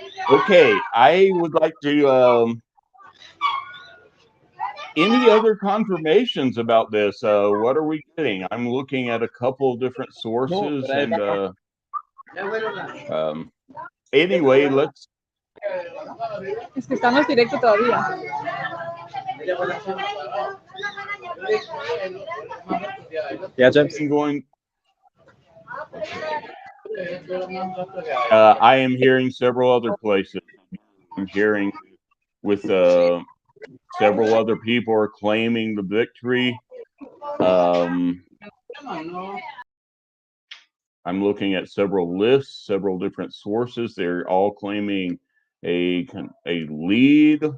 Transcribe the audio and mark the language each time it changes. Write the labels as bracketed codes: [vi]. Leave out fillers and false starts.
[en] Okay, I would like to. Any other confirmations about this? What are we getting? I'm looking at a couple of different sources, and anyway, let's. [es] Es que estamos directo todavía. [en] Yeah, James. Going. I am hearing several other places. I'm hearing with several other people are claiming the victory. I'm looking at several lists, several different sources. They're all claiming a lead.